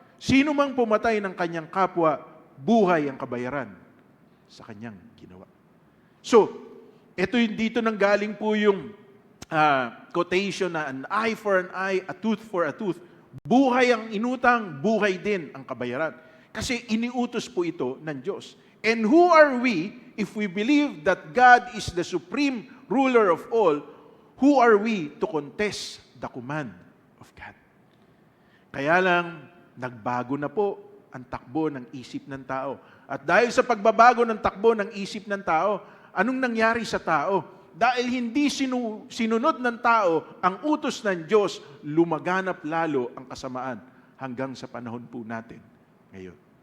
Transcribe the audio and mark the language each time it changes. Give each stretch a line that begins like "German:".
Filipino: Sino mang pumatay ng kanyang kapwa, buhay ang kabayaran sa kanyang ginawa. So, ito yung dito nang galing po yung quotation na
English: an eye for an eye, a tooth
Filipino: for a tooth. Buhay ang inutang, buhay din ang kabayaran. Kasi iniutos po ito ng Diyos.
English: And who are we if we believe that God is the supreme ruler of all? Who are we to contest the command of God?
Filipino: Kaya lang, nagbago na po ang takbo ng isip ng tao. At dahil sa pagbabago ng takbo ng isip ng tao, anong nangyari sa tao? Dahil hindi sinunod ng tao ang utos ng Diyos, lumaganap lalo ang kasamaan hanggang sa panahon po natin ngayon.